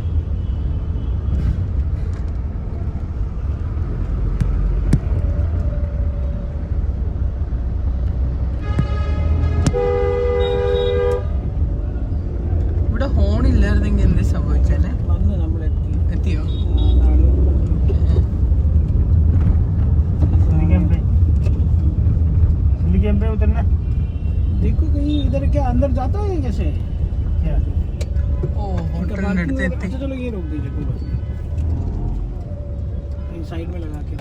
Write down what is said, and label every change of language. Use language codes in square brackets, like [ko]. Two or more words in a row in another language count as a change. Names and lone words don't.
[ml] ഇവിടെ ഹോൺ ഇല്ലായിരുന്നെങ്കിൽ എന്ത് സംഭവിച്ചാലേ? എത്തിയോ? [hi] पे उतरना, देखो कहीं इधर क्या अंदर जाता है कैसे? क्या [ml] ഓ, ഹോട്ടലിന്റെ അടുത്ത് എത്തി. [hi] अच्छा चलो ये रोक दीजिए, कोई बात नहीं, साइड में लगा के.